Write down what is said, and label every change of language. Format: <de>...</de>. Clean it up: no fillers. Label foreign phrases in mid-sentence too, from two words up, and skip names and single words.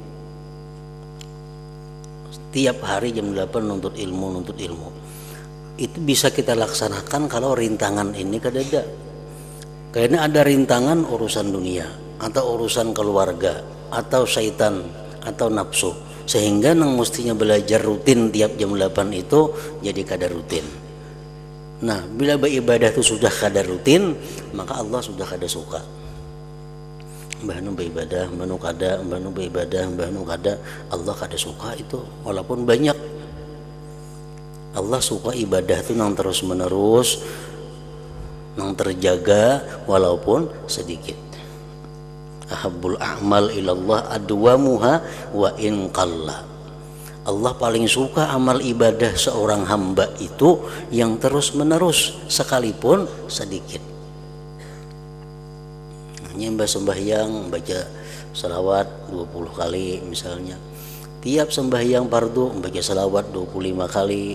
<id>Tiap hari jam 8 nuntut ilmu.</id> <bjn>Itu bisa kita laksanakan kalau rintangan ini kada ada.</bjn> <id>Karena ada rintangan urusan dunia atau urusan keluarga atau syaitan atau nafsu,</id> <bjn>sehingga nang mestinya belajar rutin tiap jam 8 itu jadi kada rutin. Nah, bila beribadah itu sudah kada rutin, maka Allah sudah kada suka. Mbahnu beribadah, mbahnu kada, mbahnu beribadah, mbahnu kada, Allah kada suka itu, walaupun banyak. Allah suka ibadah itu nang terus menerus, nang terjaga walaupun sedikit.</bjn> <ar>أحب الأعمال إلى الله أدومها وإن قل.</ar> <id>Allah paling suka amal ibadah seorang hamba itu yang terus menerus sekalipun sedikit. Nyembah sembahyang baca selawat 20 kali misalnya. Tiap sembahyang fardu baca selawat 25 kali.</id>